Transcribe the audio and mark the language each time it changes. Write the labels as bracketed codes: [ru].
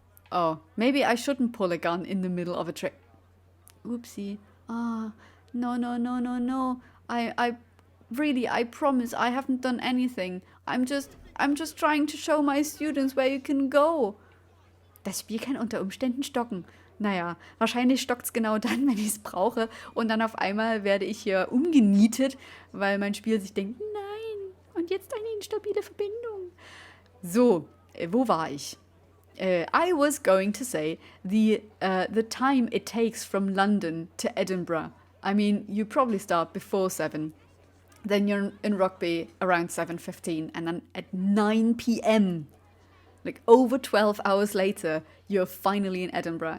[en] Oh, maybe I shouldn't pull a gun in the middle of a train. Oopsie. Ah, no, no, no, no, no. I really, I promise, I haven't done anything. I'm just trying to show my students where you can go. [de] Das Spiel kann unter Umständen stocken. Naja, wahrscheinlich stockt's genau dann, wenn ich es brauche. Und dann auf einmal werde ich hier umgenietet, weil mein Spiel sich denkt, nein, und jetzt eine instabile Verbindung. So, wo war ich? [en] I was going to say the time it takes from London to Edinburgh. I mean, you probably start before 7. Then you're in Rugby around 7:15, and then at 9 p.m., like over 12 hours later, you're finally in Edinburgh.